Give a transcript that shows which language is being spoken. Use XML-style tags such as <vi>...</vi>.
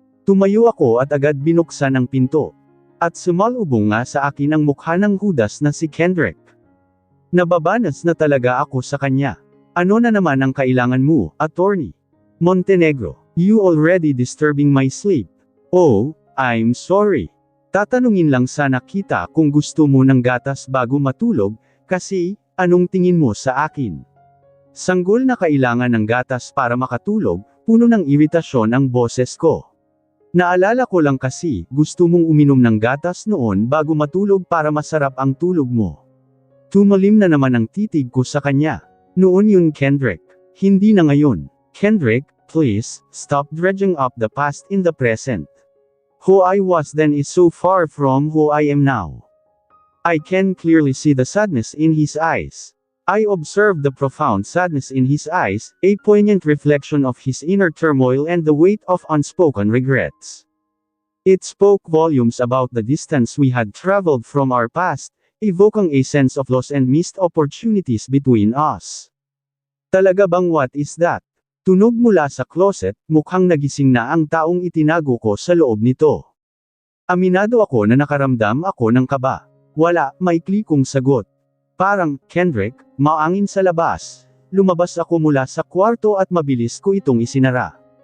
<tl>Tumayo ako at agad binuksan ang pinto. At sumalubong nga sa akin ang mukha ng hudas na si Kendrick. Nababanas na talaga ako sa kanya. Ano na naman ang kailangan mo, attorney?</tl> <en>Montenegro, you already disturbing my sleep. Oh, I'm sorry.</en> <tl>Tatanungin lang sana kita kung gusto mo ng gatas bago matulog, kasi, anong tingin mo sa akin? Sanggol na kailangan ng gatas para makatulog, puno ng iritasyon ang boses ko. Naalala ko lang kasi, gusto mong uminom ng gatas noon bago matulog para masarap ang tulog mo. Tumalim na naman ang titig ko sa kanya. Noon yun Kendrick. Hindi na ngayon.</tl> <en>Kendrick, please, stop dredging up the past in the present. Who I was then is so far from who I am now. I can clearly see the sadness in his eyes. I observed the profound sadness in his eyes, a poignant reflection of his inner turmoil and the weight of unspoken regrets. It spoke volumes about the distance we had traveled from our past, evoking a sense of loss and missed opportunities between us.</en> <tl>Talaga bang</tl> <en>what is that?</en> <tl>Tunog mula sa closet, mukhang nagising na ang taong itinago ko sa loob nito. Aminado ako na nakaramdam ako ng kaba. Wala, maikli kong sagot. Parang, Kendrick, maangin sa labas. lumabas ako mula sa kwarto at mabilis ko itong isinara.</tl>